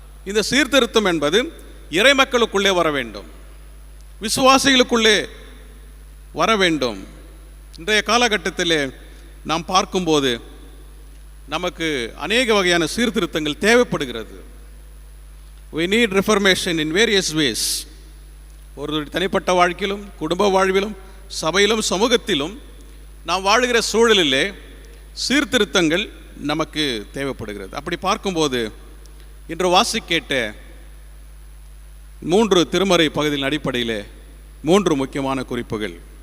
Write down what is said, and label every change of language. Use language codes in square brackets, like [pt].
[ta] இந்த சீர்திருத்தம் என்பது இறைமக்களுக்குள்ளே வர வேண்டும், விசுவாசிகளுக்குள்ளே வர வேண்டும். இன்றைய காலகட்டத்தில் நாம் பார்க்கும்போது நமக்கு அநேக வகையான சீர்திருத்தங்கள் தேவைப்படுகிறது. [en] we need reformation in various ways. [ta] ஒரு தனிப்பட்ட வாழ்க்கையிலும், குடும்ப வாழ்விலும், சபையிலும், சமூகத்திலும் நாம் வாழுகிற சூழலிலே சீர்திருத்தங்கள் நமக்கு தேவைப்படுகிறது. அப்படி பார்க்கும்போது இன்று வாசிக்கேட்ட 3 திருமறை பகுதியின் அடிப்படையில் 3 முக்கியமான குறிப்புகள்.